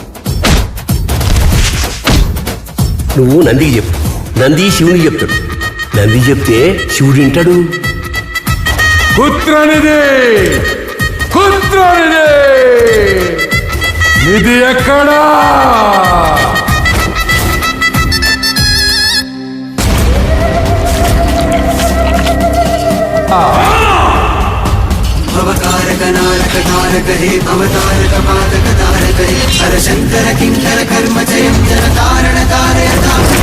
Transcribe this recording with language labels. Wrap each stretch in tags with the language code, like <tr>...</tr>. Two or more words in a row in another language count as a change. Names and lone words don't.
<te>నువ్వు నందికి చెప్పు, నంది శివునికి చెప్తాడు. నంది చెప్తే శివుడు వింటాడు. పుత్రనిధి నిధి ఎక్కడా?</te> <sa>भवकारक नारक तारक हे अवतारक पादक तारक हे हर शंकर किंकर कर्म जयं जन तारण तारय</sa>